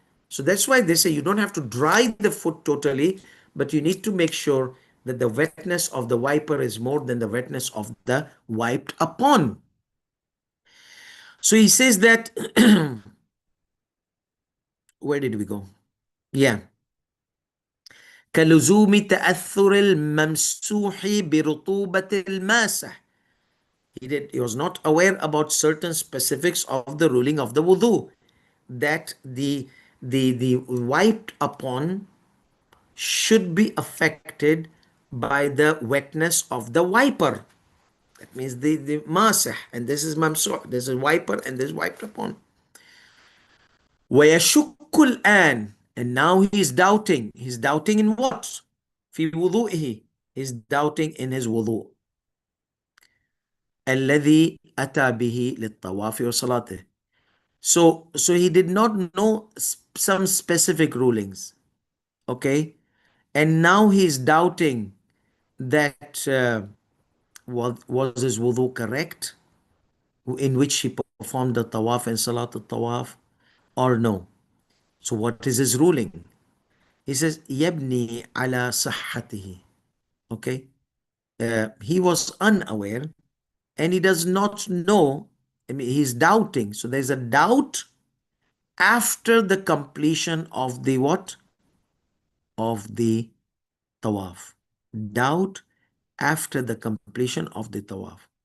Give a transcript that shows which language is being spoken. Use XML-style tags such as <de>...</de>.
<en>So that's why they say you don't have to dry the foot totally, but you need to make sure that the wetness of the wiper is more than the wetness of the wiped upon. So he says that, where did we go? Yeah.</en> <ar>كلزوم تأثر الممسوح برطوبة الماسح.</ar> <en>He was not aware about certain specifics of the ruling of the wudu, that the wiped upon should be affected by the wetness of the wiper. That means the masah, and this is mamsuh, this is wiper and this is wiped upon.</en> <ar>ويشك الآن,</ar> <en>and now he's doubting. He's doubting in what?</en> <ar>في وضوئه.</ar> <en>He's doubting in his wudu.</en> <ar>الذي أتى به للطواف وصلاته.</ar> <en>So he did not know some specific rulings. Okay? And now he's doubting that was his wudu correct, in which he performed the tawaf and salat al-tawaf, or no. So what is his ruling? He says,</en> <ar>يبني على صحته.</ar> <en>Okay? He was unaware and he does not know. I mean, he's doubting. So there's a doubt after the completion of the what? Of the tawaf. Doubt after the completion of the tawaf.</en>